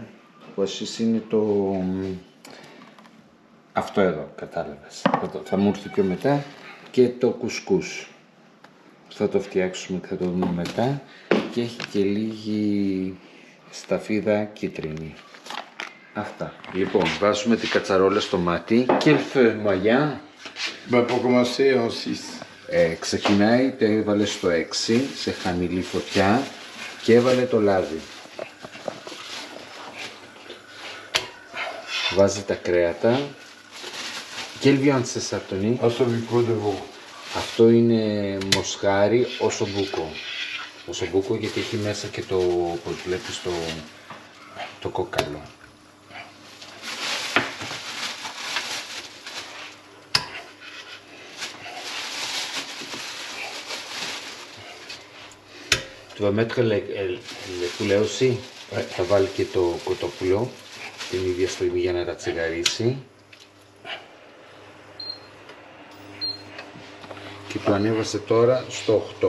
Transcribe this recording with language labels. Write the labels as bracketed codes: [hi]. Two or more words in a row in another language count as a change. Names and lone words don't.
[el] Πασίς είναι το... αυτό εδώ, κατάλαβες. Θα μου έρθει πιο μετά. Και το κουσκούς. Θα το φτιάξουμε και θα το δούμε μετά. Και έχει και λίγη σταφίδα κίτρινη. Αυτά. Λοιπόν, βάζουμε την κατσαρόλα στο μάτι. [fr] Quel moyen? Bah pour commencer en 6. [el] Ξεκινάει, το έβαλε στο 6, σε χαμηλή φωτιά και έβαλε το λάδι. Βάζει τα κρέατα. [fr] Quelle viande c'est ça, Tony? Ossobuco de veau. [el] Αυτό είναι μοσχάρι ossobuco. Ossobuco γιατί έχει μέσα και το, όπως βλέπεις, το κόκαλο. [fr] Tu vas mettre le poulet aussi. [el] Θα βάλει και το κοτόπουλο την ίδια στιγμή για να τα τσιγαρίσει. Και το ανέβασε τώρα στο 8.